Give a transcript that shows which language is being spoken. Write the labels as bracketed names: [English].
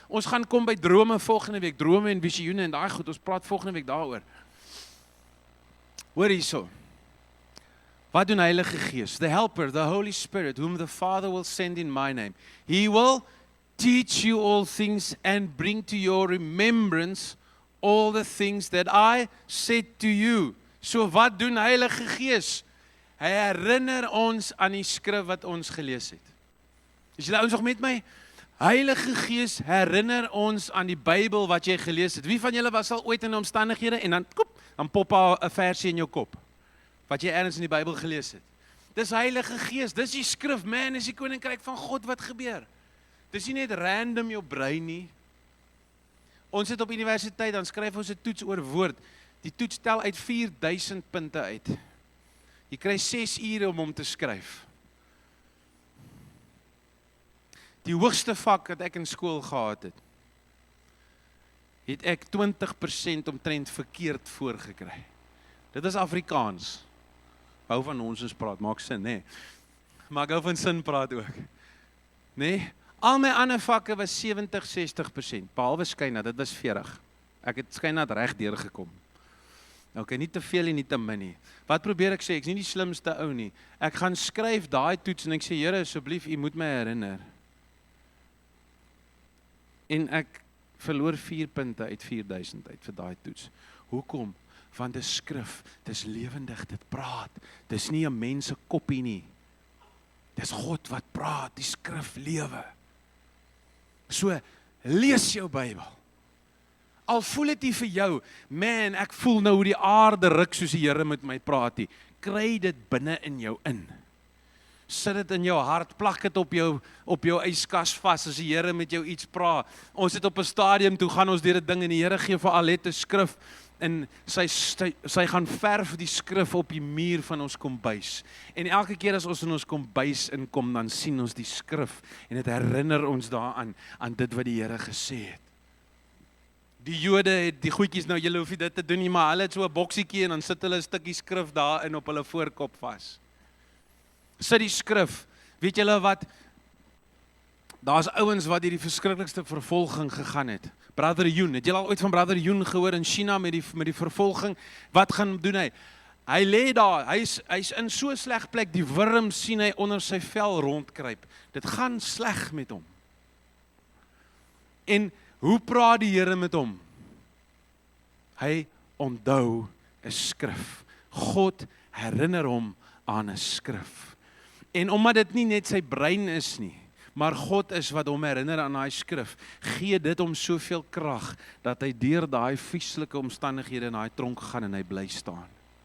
[Afrikaans] Ons gaan kom by drome volgende week, drome en visioene en daai goed, ons praat volgende week daaroor. Hoor hierso. Wat doen Heilige Gees? [English] The Helper, the Holy Spirit, whom the Father will send in my name. He will teach you all things and bring to your remembrance all the things that I said to you. [Afrikaans] So wat doen Heilige Gees? Hy herinner ons aan die skrif wat ons gelees het. Is julle ouens nog met my? Heilige Gees herinner ons aan die Bybel wat jy gelees het. Wie van julle was al ooit in omstandighede en dan pop daar 'n versie in jou kop wat jy ergens in die Bybel gelees het. Dis Heilige Gees, dis die skrif, man, is die koninkryk van God wat gebeur. Dis nie net random jou brein nie. Ons het op universiteit, dan skryf ons 'n toets oor woord. Die toets tel uit 4000 punte uit. Jy kry 6 ure om hom te skryf. Die hoogste vak wat ek in skool gehad het ek 20% omtrent verkeerd voorgekry. Dit is Afrikaans. Hou van ons praat, maak sin, nê? Maar ek hou van sin praat ook. Nê? Al my ander vakke was 70-60%, behalwe skynat, dit was 40. Ek het skynat reg deurgekom. Okay, nie te veel en nie te min nie. Wat probeer ek sê? Ek's nie die slimste ou nie. Ek gaan skryf daai toets en ek sê, Here, asseblief, U moet my herinner. En ek verloor 4 punte uit 4000 uit vir daai toets. Hoekom? Want dis skrif, dis lewendig, dit praat. Dis nie 'n mens se koppie nie. Dis God wat praat, die skrif lewe. So, lees jou Bybel. Al voel dit nie vir jou, man, ek voel nou hoe die aarde ruk soos die Here met my praat nie. Kry dit binne in jou in. Sit dit in jou hart, plak dit op jou yskas vas as die Here met jou iets praat. Ons het op 'n stadium toe gaan ons deur 'n ding en die Here gee vir Alette skrif en sy gaan verf die skrif op die muur van ons kombuis. En elke keer as ons in ons kombuis inkom, dan sien ons die skrif en dit herinner ons daaraan aan dit wat die Here gesê het. Die Jode het die goedjies, nou julle hoef nie dit te doen nie, maar hulle het so 'n boksiekie en dan sit hulle 'n stukkie skrif daarin op hulle voorkop vas. Sit die skrif. Weet julle wat? Daar's ouens wat hierdie verskriklikste vervolging gegaan het. Brother Yun, het julle al ooit van Brother Yun gehoor in China met die vervolging? Wat gaan doen hy? Hy lê daar, hy's in so 'n sleg plek, die wurm sien hy onder sy vel rondkruip. Dit gaan sleg met hom. En hoe praat die Here met hom? Hy onthou 'n skrif. God herinner hom aan 'n skrif. En omdat dit nie net sy brein is nie, maar God is wat hom herinner aan daai skrif, gee dit hom soveel krag, dat hy deur daai vieslike omstandighede in daai tronk gaan en hy bly staan.